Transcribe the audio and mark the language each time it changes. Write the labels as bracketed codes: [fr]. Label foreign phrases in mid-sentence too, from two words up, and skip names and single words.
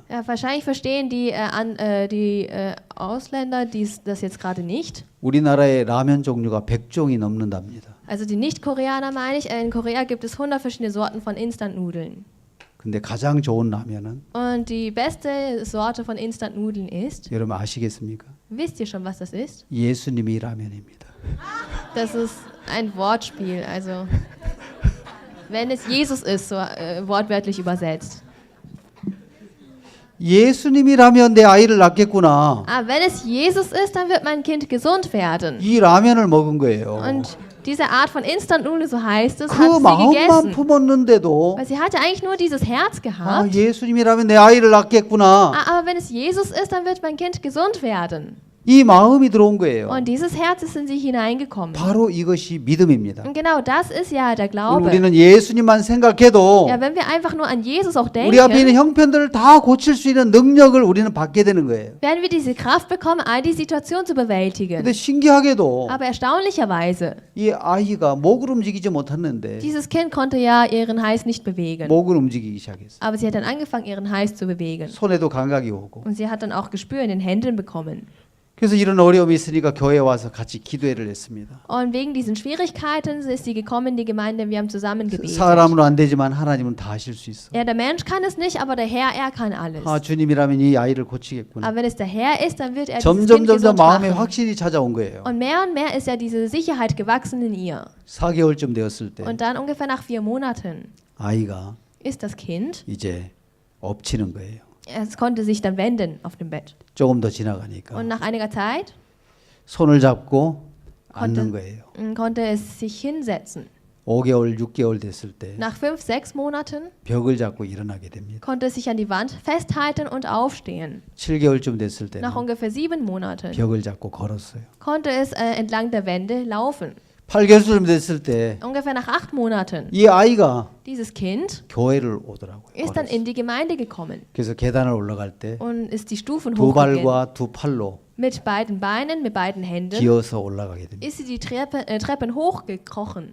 [de] Ja, wahrscheinlich verstehen die Ausländer das jetzt gerade nicht. [ko] 우리나라의 라면 종류가 100종이 넘는답니다. [de] Also die Nicht-Koreaner meine ich, in Korea gibt es 100 verschiedene Sorten von Instant-Nudeln. [ko] 근데 가장 좋은 라면은 [de] Und die beste Sorte von Instant-Nudeln ist, [ko] 여러분 아시겠습니까? [de] wisst ihr schon, was das ist? [ko] 예수님이 라면입니다. [de] Das ist ein Wortspiel, also wenn es Jesus ist, so wortwörtlich übersetzt. [ko] 예수님이라면 내 아이를 낳겠구나. [de] Aber wenn es Jesus ist, dann wird mein Kind gesund werden. [ko] 이 라면을 먹은 거예요. [de] Und diese Art von Instant-Nudeln, so heißt es, [ko] 그 [de] hat sie [ko] 마음만 [de] gegessen. [ko] 품었는데도 [de] Weil sie hatte eigentlich nur dieses Herz [ko] 아, [de] gehabt. [ko] 예수님이라면 내 아이를 낳겠구나. [de] Aber wenn es Jesus ist, dann wird mein Kind gesund werden. [ko] 이 마음이 들어온 거예요. [de] Und dieses Herz ist in sie hineingekommen. [ko] 바로 이것이 믿음입니다. [de] Und genau das ist ja der Glaube. [ko] 우리는 예수님만 생각해도 [de] Ja, wenn wir einfach nur an Jesus auch [ko] 우리 앞에 있는 [de] denken, [ko] 형편들을 다 고칠 수 있는 능력을 우리는 받게 되는 거예요. [de] werden wir diese Kraft bekommen, all die Situationen zu bewältigen. [ko] 근데 신기하게도 [de] Aber erstaunlicherweise, [ko] 이 아이가 목을 움직이지 못했는데 [de] dieses Kind konnte ja ihren Hals nicht bewegen. [ko] 목을 움직이기 시작했어요. [de] Aber sie hat dann angefangen, ihren Hals zu bewegen. [ko] 손에도 감각이 오고. [de] Und sie hat dann auch Gespür in den Händen bekommen. [ko] 그래서 이런 어려움이 있으니까 교회에 와서 같이 기도회를 했습니다. [de] Und wegen diesen Schwierigkeiten ist sie gekommen in die Gemeinde, wir haben zusammen gebetet. [ko] 사람으로 안 되지만 하나님은 다 하실 수 있어. [de] Ja, der Mensch kann es nicht, aber der Herr, er kann alles. [ko] 아, 주님이라면 이 아이를 고치겠구나. [de] Aber wenn es der Herr ist, dann wird er dieses [ko] 점점 [de] Kind gesund [ko] 마음에 [de] machen. [ko] 확신이 찾아온 거예요. [de] Und mehr ist ja diese Sicherheit gewachsen in ihr. [ko] 4개월쯤 되었을 때 [de] Und dann ungefähr nach 4 Monaten [ko] 아이가 [de] ist das Kind, [ko] 이제 엎치는 거예요. [de] es konnte sich dann wenden auf dem Bett. [ko] 조금 더 지나가니까 [de] Und nach einiger Zeit [ko] 손을 잡고 앉는 거예요. [de] konnte es sich hinsetzen. [ko] 5개월, 6개월 됐을 때 [de] Nach 5, 6 Monaten [ko] 벽을 잡고 일어나게 됩니다. [de] konnte es sich an die Wand festhalten und aufstehen. [ko] 7개월쯤 됐을 때는 [de] Nach ungefähr 7 Monaten [ko] 벽을 잡고 걸었어요. [de] konnte es entlang der Wände laufen. [ko] 8개월쯤 됐을 때 이 [de] Ungefähr nach 8 Monaten. [ko] 아이가 [de] Dieses Kind [ko] 교회를 오더라고요. [de] ist dann [ko] 걸었어요. [de] in die Gemeinde gekommen [ko] 그래서 계단을 올라갈 때 [de] und ist die Stufen [ko] 두 [de] hochgegangen. [ko] 발과 두 팔로 [de] Mit beiden Beinen, mit beiden Händen [ko] 기어서 올라가게 됩니다. [de] ist sie die Treppen hochgekrochen.